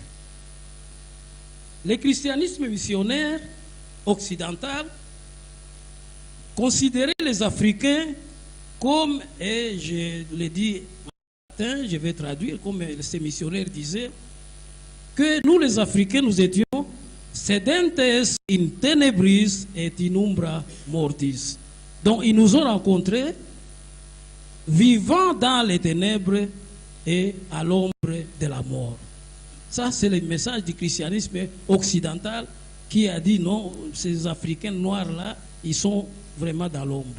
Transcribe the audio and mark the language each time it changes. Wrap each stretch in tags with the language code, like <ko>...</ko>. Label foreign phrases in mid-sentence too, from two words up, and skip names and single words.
<fr>le christianisme missionnaire occidental considérait les Africains comme, et je le dis matin, je vais traduire, comme ces missionnaires disaient, que nous les Africains, nous étions</fr> <la>sedentes in tenebris et in umbra mortis.</la> <fr>Donc ils nous ont rencontrés vivant dans les ténèbres et à l'ombre de la mort. Ça, c'est le message du christianisme occidental qui a dit non, ces Africains noirs-là, ils sont vraiment dans l'ombre.</fr>